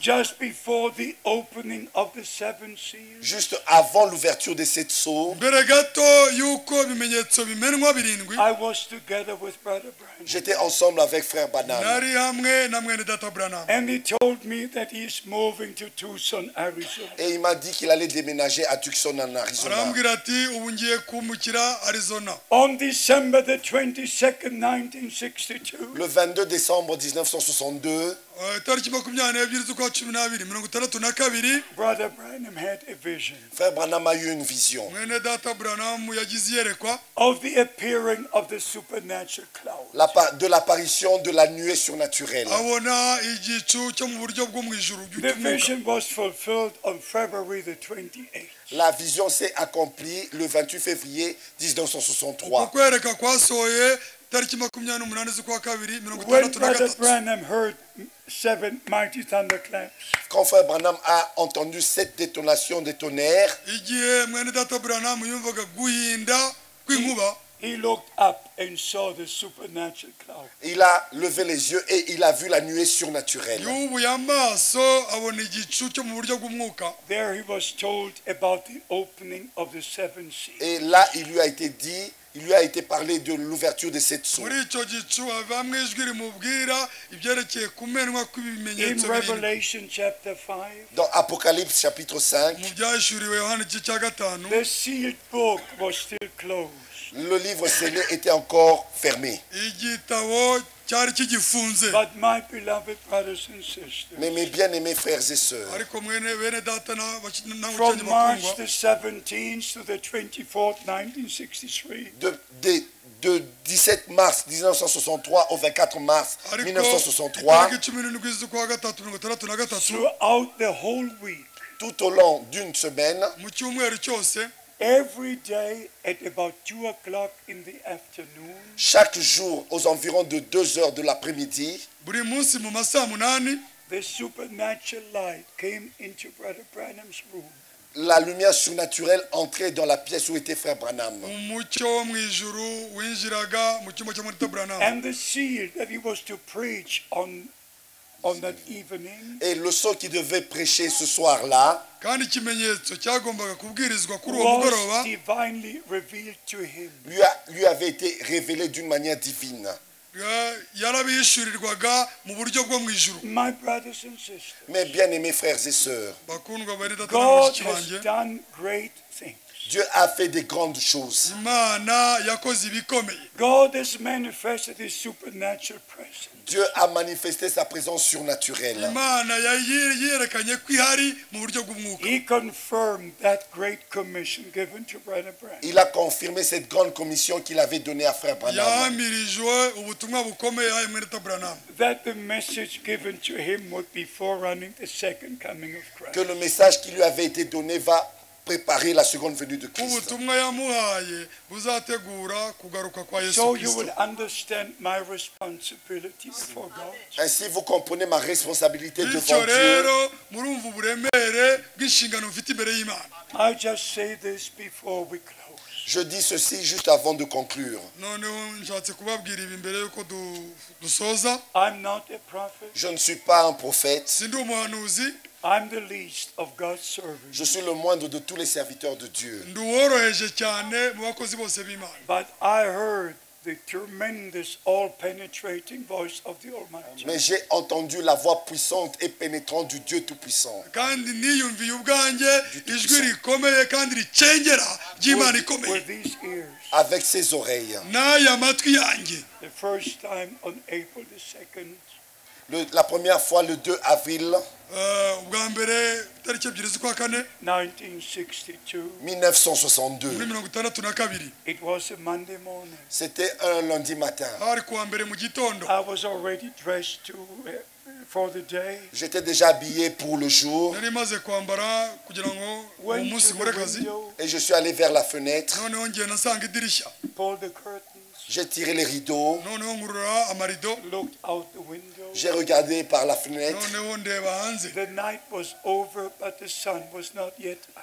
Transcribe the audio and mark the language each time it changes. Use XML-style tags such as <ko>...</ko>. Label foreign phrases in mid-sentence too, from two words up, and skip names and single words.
<en>Just before the opening of the seven seals,</en> <fr>Juste avant l'ouverture des 7 sceaux,</fr> <rw>mbere gato y'uko ibimenyetso bimenwa birindwi,</rw> <en>I was together with Brother Branham.</en> <fr>j'étais ensemble avec frère Branham.</fr> <rw>nari hamwe na mwene data Branham.</rw> <en>And he told me that he is moving to Tucson, Arizona.</en> <fr>Et il m'a dit qu'il allait déménager à Tucson en Arizona.</fr> <rw>arambwira ati ubu ngiye kumukira Arizona.</rw> <en>On December the 22nd, 1962,</en> <fr>Le 22 décembre 1962,</fr> <rw>tariki 22 z'ukwa 12 1962,</rw> <en>Brother Branham had a vision</en> <fr>frère Branham a eu une vision</fr> <rw>mwene data Branham yagize iyerekwa</rw> <en>of the appearing of the supernatural cloud.</en> <fr>de l'apparition de la nuée surnaturelle.</fr> <rw>abona igicu cyo mu buryo bwo mu ijuru</rw> <en>The</en> <rw>by'umwuka.</rw> <en>vision was fulfilled on February the 28th.</en> <fr>La vision s'est accomplie le 28 février</fr> <rw>uko 1963. kwereka kwasohoye tariki 28 z'ukwa 2</rw> <en>When Brother 1963. Branham heard 7 mighty thunderclaps,</en> <fr>Quand frère Branham a entendu cette détonation des tonnerres,</fr> <rw>igihe mwene data Branham yumvaga guhinda kw'inkuba,</rw> <en>he looked up and saw the supernatural cloud.</en> <fr>il a levé les yeux et il a vu la nuée surnaturelle.</fr> <rw>yubuye amaso abona igicu cyo mu buryo bw'umwuka.</rw> <en>There he was told about the opening of the seven seals.</en> <fr>Et là, il lui a été dit, il lui a été parlé de l'ouverture de cette sceaux.</fr> <rw>muri icyo gicu havamwo ijwi rimubwira ibyerekeye kumenwa</rw> <en>In</en> <rw>kw'ibimenyetso birindwi.</rw> <en>Revelation chapter 5,</en> <fr>Dans Apocalypse chapitre 5,</fr> <rw>mu byahishuriwe Yohana igice cya 5,</rw> <en>the sealed book was still closed.</en> <fr>le livre scellé était encore fermé.</fr> <rw>igitabo cyari kigifunze.</rw> <en>But my beloved brothers and sisters,</en> <fr>Mais mes bien-aimés frères et sœurs,</fr> <rw>ariko mwene bene data n'abakinnyi</rw> <en>from March</en> <rw>bakundwa,</rw> <en>the 17th to the 24th, 1963,</en> <fr>de 17 mars 1963 au 24 mars</fr> <rw>ariko 1963, itariki 17 z'ukwa 3</rw> <en>throughout the whole week,</en> <fr>tout au long d'une semaine,</fr> <rw>mu cyumweru cyose,</rw> <en>every day at about 2 o'clock in the afternoon,</en> <fr>chaque jour aux environs de 2 heures de l'après-midi,</fr> <rw>buri munsi mu masaa 8,</rw> <en>the supernatural light came into Brother Branham's room.</en> <fr>la lumière surnaturelle entrait dans la pièce où était frère Branham.</fr> <rw>umucyo wo mu ijuru winjiraga mu cyumba cya mwene data Branham.</rw> <en>And the seal that he was to preach on that evening</en> <fr>Et le sceau qui devait prêcher ce soir-là</fr> <rw>kandi ikimenyetso cyagombaga kubwirizwa kuri uwo mugoroba</rw> <en>was divinely revealed to him.</en> <fr>lui avait été révélé d'une manière divine.</fr> <rw>yarabishyurirwaga mu buryo bwo mu ijuru.</rw> <en>My brothers and sisters,</en> <fr>Mes bien-aimés frères et sœurs,</fr> <rw>bakundwa bene data</rw> <en>God</en> <rw>n'abashiki</rw> <en>has</en> <rw>banjye,</rw> <en>done great things.</en> <fr>Dieu a fait des grandes choses.</fr> <rw>imana yakoze ibikomeye.</rw> <en>God has manifested his supernatural presence.</en> <fr>Dieu a manifesté sa présence surnaturelle.</fr> <rw>imana yerekanye ko ihari mu buryo bw'umwuka.</rw> <en>He confirmed that great commission given to Brother Branham.</en> <fr>Il a confirmé cette grande commission qu'il avait donnée à frère Branham.</fr> <rw>yahamirijwe ubutumwa bukomeye yahaye mwene data Branham,</rw> <en>That the message given to him would be forerunning the second coming of</en> <fr>Que Christ. le message qui lui avait été donné va préparer la seconde venue de Christ.</fr> <rw>ubutumwa yamuhaye buzategura kugaruka kwa Yesu</rw> <en>So you</en> <rw>Kristo.</rw> <en>will understand my responsibility before God.</en> <fr>Ainsi, vous comprenez ma responsabilité</fr> <rw>bityo</rw> <fr>devant Dieu.</fr> <rw>rero murumva uburemere bw'inshingano mfite imbere y'Imana.</rw> <en>I just say this before we close.</en> <fr>Je dis ceci juste avant de conclure.</fr> <rw>noneho nshatse kubabwira ibi mbere yuko dusoza.</rw> <en>I'm not a prophet.</en> <fr>Je ne suis pas un prophète.</fr> <rw>sindi umuhanuzi,</rw> <en>I'm the least of God's servants.</en> <fr>Je suis le moindre de tous les serviteurs de Dieu.</fr> <rw>ndi uworoheje cyane mu bakozi bose b'Imana.</rw> <en>But I heard the tremendous, all-penetrating voice of the Almighty.</en> <fr>Mais j'ai entendu la voix puissante et pénétrante du Dieu Tout-Puissant.</fr> <rw>kandi niyumviye ubwanjye ijwi rikomeye kandi ricengera ry'Imana ikomeye</rw> <en>With these ears,</en> <fr>Avec ses oreilles.</fr> <rw>n'aya matwi yanjye.</rw> <en>the first time on April the 2nd,</en> <fr>La première fois, le 2 avril</fr> <rw>ubwa mbere tariki 2 z'ukwa kane 1962, 1962. muri 62.</rw> <en>it was a Monday morning.</en> <fr>C'était un lundi matin.</fr> <rw>hari kuwa mbere mu gitondo.</rw> <en>I was already dressed for the day.</en> <fr>J'étais déjà habillé pour le jour</fr> <rw>nari maze kwambara kugira ngo</rw> <en>Went</en> <rw>umunsi</rw> <en>to</en> <rw>nkore</rw> <en>the</en> <rw>akazi.</rw> <en>window,</en> <fr>et je suis allé vers la fenêtre.</fr> <rw>noneho ngiye nasanga idirishya.</rw> <en>pulled the curtains,</en> <fr>J'ai tiré les rideaux.</fr> <rw>noneho nkurura amarido.</rw> <en>looked out the window.</en> <fr>J'ai regardé par la fenêtre.</fr> <rw>noneho ndeba hanze.</rw> <en>The night was over, but the sun was not yet up.</en>